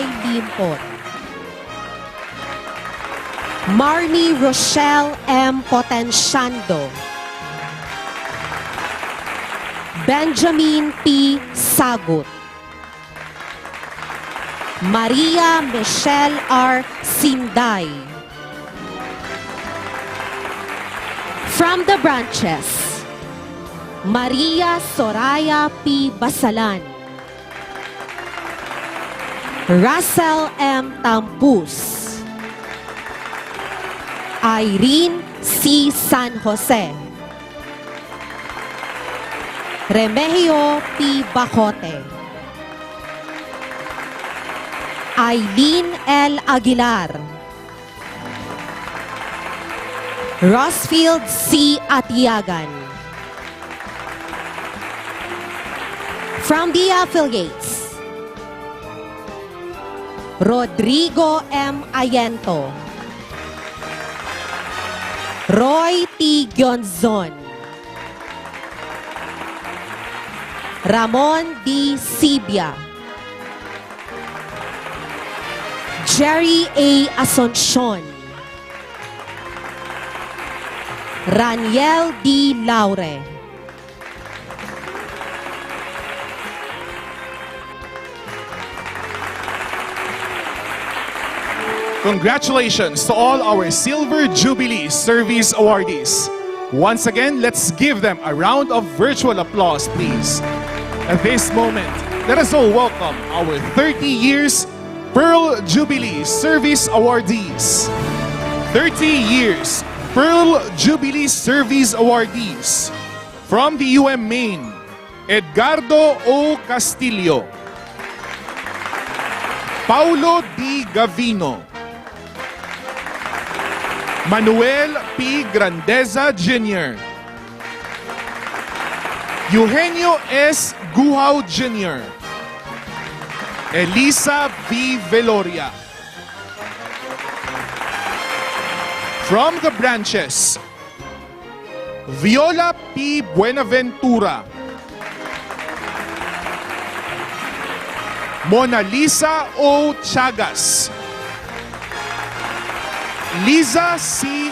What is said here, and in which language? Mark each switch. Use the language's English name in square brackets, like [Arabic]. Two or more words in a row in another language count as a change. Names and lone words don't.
[English] Limpon, Marnie Rochelle M. Potenciando, Benjamin P. Sagut, Maria Michelle R. Sinday. From the branches, Maria Soraya P. Basalan, Russell M. Tampus, Irene C. San Jose, Remigio P. Bacote, Aileen L. Aguilar, Rossfield C. Atiagan. From the affiliates, Rodrigo M. Ayento, Roy T. Gionzon, Ramon D. Sibia, Jerry A. Asuncion, Raniel D. Laure, Congratulations to all our Silver Jubilee Service awardees. Once again, let's give them a round of virtual applause, please. At this moment, let us all welcome our 30 years Pearl Jubilee Service awardees. 30 years Pearl Jubilee Service awardees. From the UM Maine, Edgardo O. Castillo, Paulo D. Gavino, Manuel P. Grandeza Jr., Eugenio S. Guhao Jr., Elisa V. Veloria. From the branches, Viola P. Buenaventura, Mona Lisa O. Chagas, Liza C.